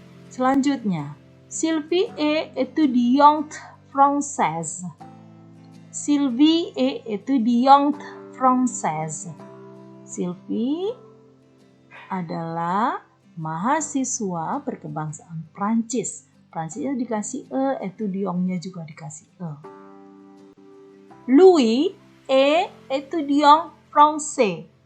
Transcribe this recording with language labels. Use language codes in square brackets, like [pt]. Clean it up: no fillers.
[fr] Selanjutnya, Sylvie est étudiante française. Sylvie est étudiante française. [id] Sylvie adalah mahasiswa berkebangsaan Prancis. Prancisnya dikasih E, étudiantnya juga dikasih E. [fr] Louis est étudiant français.